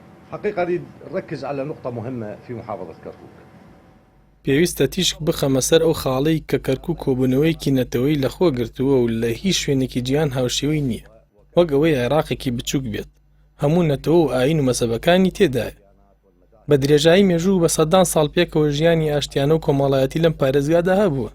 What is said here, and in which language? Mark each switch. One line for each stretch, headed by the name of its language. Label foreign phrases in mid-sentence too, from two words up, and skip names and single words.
Arabic: حقيقة أريد نركز على نقطة مهمة في محافظة كركوك.
Central Kurdish: پێویستە تیشک بخەمە سەر ئەو خاڵەی کە کەرکووک کۆبوونەوەیەکی نەتەوەی لەخۆ گرتووە و لە هیچ شوێنێکی جیهان هاوشێوەی نییە، وەک ئەوەی عێراقێکی بچووک بێت، هەموو نەتەوە و ئاین و مەزهەبەکانی تێدایە. بە درێژایی مێژوو بە سەدان ساڵ پێکەوە ژیانی ئاشتیانە و کۆمەڵایەتی لەم پارێزگادا هەبووە.